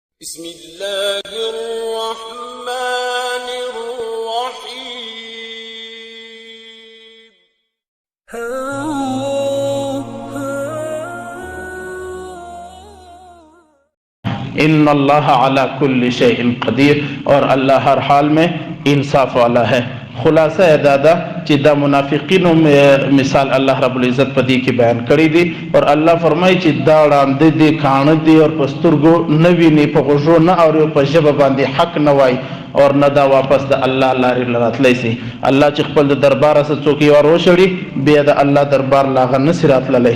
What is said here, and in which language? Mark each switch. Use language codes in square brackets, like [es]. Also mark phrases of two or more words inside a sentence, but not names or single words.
[ar] بسم اللہ الرحمن الرحیم۔ ان اللہ علی کل شیء قدیر، [ur] اور اللہ ہر حال میں انصاف والا ہے۔ [ps] خلاصہ دادا چې دا منافقینو مثال الله رب العزت په دې کې بیان کړی دی، اور الله فرمایي چې دا وړاندې دي کاڼه دي اور په سترګو نه ویني، په غوږو نه اوري، په ژبه باندې حق نه وایي، اور نه دا واپس د الله لارې راتلی سي۔ الله چې خپل د درباره څخه څوک یې ور وشړي، بیا د الله دربار له هغه نسي راتللی۔